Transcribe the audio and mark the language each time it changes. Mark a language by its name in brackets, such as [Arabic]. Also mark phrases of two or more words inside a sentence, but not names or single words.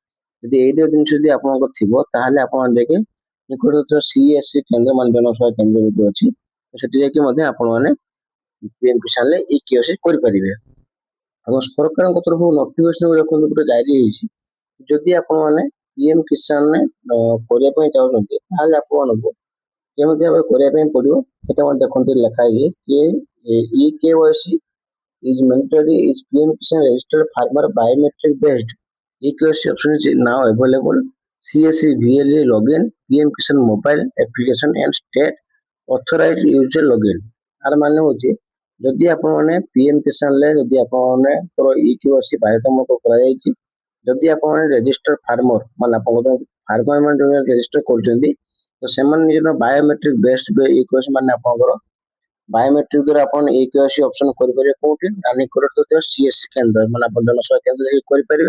[Odia] ଯଦି ଏଇ ଦିଟା ଜିନିଷ ଯଦି ଆପଣଙ୍କର ଥିବ, ତାହେଲେ ଆପଣ ଯାଇକି ନିକଟରେ ସିଏସ୍ସି କେନ୍ଦ୍ର ମାନେ ଜନସେବା କେନ୍ଦ୍ର ଯୋଉ ଅଛି, ସେଠି ଯାଇକି ମଧ୍ୟ ଆପଣମାନେ ପିଏମ୍ କିଷାନରେ ଇ କେୱାଇସି କରିପାରିବେ। ଏବଂ ସରକାରଙ୍କ ତରଫରୁ ନୋଟିଫିକେସନ ଦେଖନ୍ତୁ ଗୋଟେ ଜାରି ହେଇଛି, ଯଦି ଆପଣମାନେ ପିଏମ୍ କିଷାନରେ କରିବା ପାଇଁ ଚାହୁଁଛନ୍ତି, ତାହେଲେ ଆପଣମାନଙ୍କୁ କେମିତି ଭାବରେ କରିବା ପାଇଁ ପଡିବ ସେଟା ମଧ୍ୟ ଦେଖନ୍ତୁ ଲେଖା ହେଇଛି କି ଇ କେୱାଇସି [English] is mandatory is PM Kisan registered farmer biometric based e-KYC option is now available. CSC VLE login, PM Kisan mobile application and state authorized user login। [Odia] ଆର ମାନେ ହଉଛି ଯଦି ଆପଣମାନେ PM କିଷାନରେ ଯଦି ଆପଣମାନଙ୍କର ଇ କେୱାଇସି ବାଧ୍ୟତାମୂଳକ କରାଯାଇଛି, ଯଦି ଆପଣ [English] register farmer [Odia] ମାନେ ଆପଣଙ୍କ ଫାର୍ମର ମାନେ ଯୋଉ ରେଜିଷ୍ଟର କରୁଛନ୍ତି, ତ ସେମାନେ ନିଜର [English] biometric based e KYC [Odia] ମାନେ ଆପଣଙ୍କର ବାୟୋମେଟ୍ରିକ ଦ୍ୱାରା ଆପଣ [English] e KYC option [Odia] କରିପାରିବେ କୋଉଠି ନା, ନିକଟରେ ଥିବା ସିଏସ୍ସି କେନ୍ଦ୍ର ମାନେ ଆପଣ ଜନସେବା କେନ୍ଦ୍ର ଯାଇକି କରିପାରିବେ।